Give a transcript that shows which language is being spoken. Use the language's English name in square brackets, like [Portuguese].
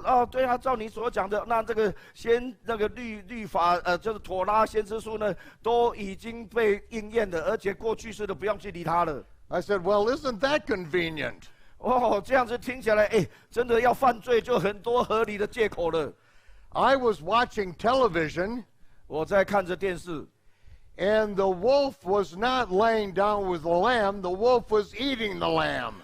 [Chinese] 对啊，照你所讲的，那这个那个律法就是妥拉先知书呢，都已经被应验了，而且过去式的不用去理它了。 [English] I said, well, isn't that convenient? [Chinese] 这样子听起来，真的要犯罪就很多合理的借口了。 [English] I was watching television. [Chinese] 我在看着电视。 [English] And the wolf was not laying down with the lamb, the wolf was eating the lamb.